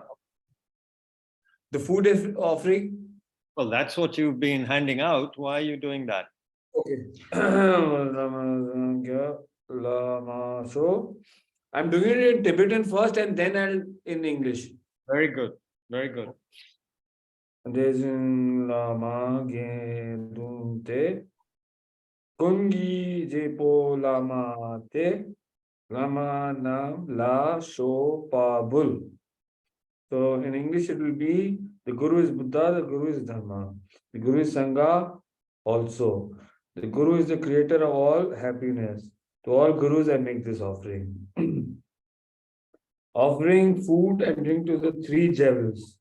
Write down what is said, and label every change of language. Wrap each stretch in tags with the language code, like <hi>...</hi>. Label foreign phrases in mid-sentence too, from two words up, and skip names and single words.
<en>The food is offering. Well, that's what you've been handing out. Why are you doing that? Okay. So I'm doing it in Tibetan first and then I'll in English. Very good. Very good.</en> <bo>Dezin lama ge dunte kungi jepo lama te lama nam la sho pa bul.</bo> <en>So in English it will be the Guru is Buddha, the Guru is Dharma, the Guru is Sangha also. The Guru is the creator of all happiness. To all Gurus I make this offering. Offering food and drink to the three jewels.</en>